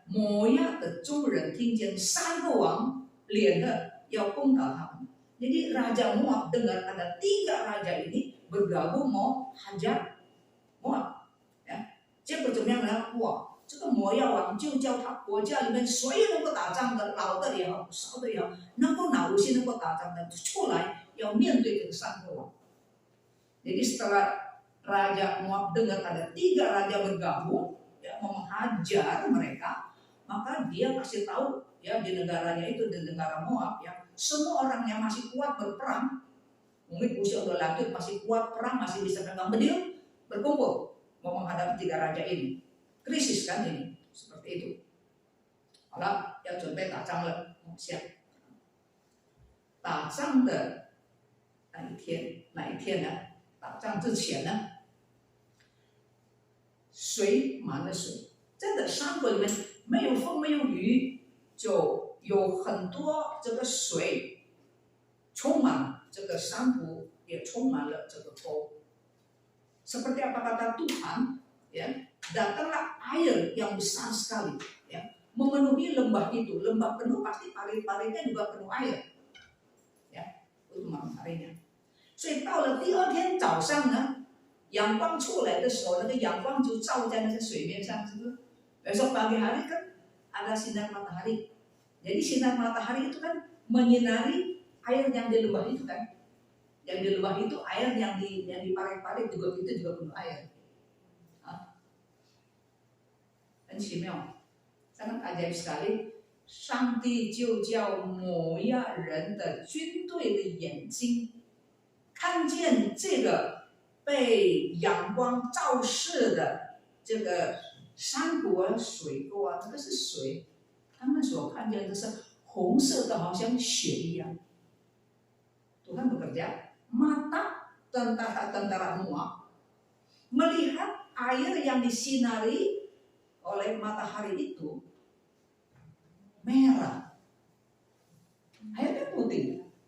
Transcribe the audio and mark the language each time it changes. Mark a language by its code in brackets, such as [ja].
[zh] 摩押的众人听见3个王联合要攻打他们， [id] jadi Raja Moab dengar ada 3 raja ini bergabung mau hajar Moab, ya. [zh] 结果怎么样呢？哇！这个摩押王就叫他国家里面所有能够打仗的，老的也好，少的也好，能够拿武器能够打仗的出来，要面对这个3个王。 [id] Jadi setelah Raja Moab dengar ada 3 raja bergabung, ya, menghajar mereka, maka dia kasih tahu ya di negaranya itu, di negara Moab, ya, semua orang yang masih kuat berperang, mungkin usia udah lanjut masih kuat perang, masih bisa pegang pedang, berkumpul mau menghadapi 3 raja ini. Krisis kan ini, seperti itu. [zh] 好了，要准备打仗了，下打仗的哪一天呢？打仗之前呢，水满了水，真的山谷里面没有风没有雨，就有很多这个水充满这个山谷，也充满了这个沟。 [id] Seperti apa kata Tuhan, ya, datanglah air yang besar sekali, ya, memenuhi lembah itu. Lembah penuh pasti parit-paritnya juga penuh air, ya, itu malam harinya. [zh] 所以到了第2天早上呢，阳光出来的时候，那个阳光就照在那个水面上，是不是？ [id] besok pagi hari kan ada sinar matahari. Jadi sinar matahari itu kan menyinari air yang di lembah itu kan, yang di lembah itu air yang diparit-parit juga itu juga penuh air. [zh] 很奇妙， [id] sangat ajaib sekali. [zh] 上帝就叫摩亚人的军队的眼睛看见这个被阳光照射的这个山谷啊、水沟啊，这个是水，他们所看见的是红色的，好像血一样。 [id] Tuhan bekerja, mata tentara Moab melihat air yang disinari oleh matahari itu merah, airnya putih.